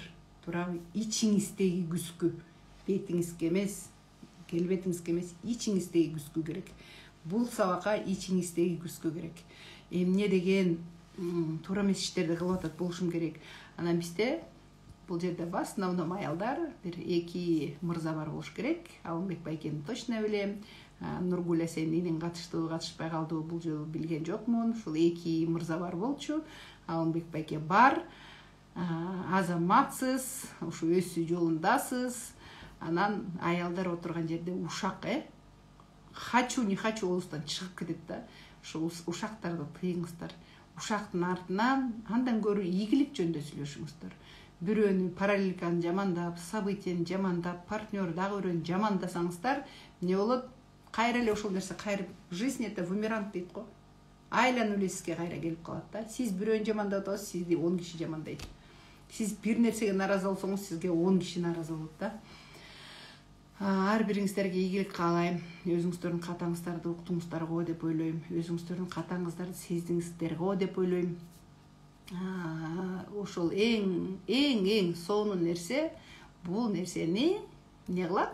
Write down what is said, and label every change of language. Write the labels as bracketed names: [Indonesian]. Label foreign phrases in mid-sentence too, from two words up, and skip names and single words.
[Kyrgyz] Туурабы? Ичиңиздеги күзгү, бетиңизге эмес, келбетиңизге эмес, ичиңиздеги күзгү керек. Бул сабакка ичиңиздеги күзгү керек. Эмне деген туура эмес иштерди кылып атат болушум керек. Анан бизде бул жерде [Russian] в основном [Kyrgyz] аялдар, бир 2 мырза бар болуш керек. Алымбек байкени точно билем. Нургуля сен энең катыштыбы, катышпай калдыбы, бул жолу билген жокмун. Ушул 2 мырза бар болчу. Алымбек байке бар. Азаматсыз, ушу өсүү жолундасыз. Анан аялдар отурган жерде ушак, [Russian] хочу не хочу [Kyrgyz] оозунан чыгып кетет да. Ошо ушактарды тыйыңыздар. Ушактын артынан андан көрү ийгилик жөнүндө сүйлөшүңүздөр. Бирөөнү параллельканы жамандап, событияны жамандап, партнер дагы бирөөнү жамандасаңыздар, эмне болот? Кайра эле ошол нерсе кайрып, [Russian] жизнь это бумеранг [Kyrgyz] дейт го. Айланып эле сизге кайра келип калат да. Сиз бирөөнү жамандап атасыз, сизди 10 киши жамандайт. Сиз бир нерсеге наразы болсоңуз, сизге 10 киши наразы болот да. Ар бириңиздерге ийгилик каалайм. Өзүңүздөрдүн катаңыздарды уктуңуздар го деп ойлойм. Өзүңүздөрдүн катаңыздарды сездиңиздер го деп ойлойм. Ошол эң сонун нерсе бул нерсени эмне кылат?